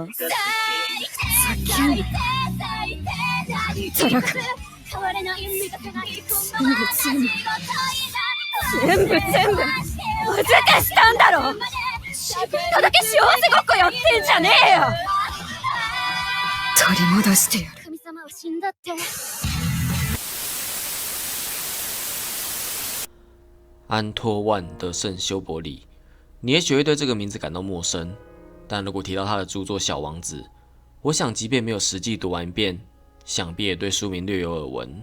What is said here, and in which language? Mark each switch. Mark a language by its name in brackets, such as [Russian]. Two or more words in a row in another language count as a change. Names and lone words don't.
[Japanese] ふざけんな。たらか。全部おずけしたんだろ。自分とだけ幸せごっこやってんじゃねえよ。取り戻してやる。神様は死んだって。 [Chinese] 安托万的圣修伯里，你也许会对这个名字感到陌生，但如果提到他的著作《小王子》，我想即便没有实际读完一遍，想必也对书名略有耳闻。